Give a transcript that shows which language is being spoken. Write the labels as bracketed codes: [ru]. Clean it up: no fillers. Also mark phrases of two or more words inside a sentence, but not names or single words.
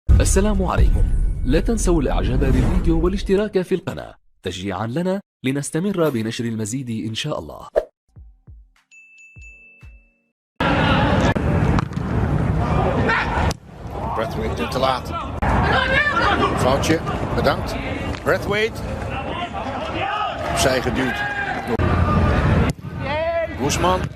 [ar] السلام عليكم. لا تنسوا الاعجاب بالفيديو والاشتراك في القناة تشجيعا لنا لنستمر بنشر المزيد ان شاء الله. [nl] Braithwaite te laat. Foutje, bedankt. Braithwaite. Opzij geduwd. Guzman.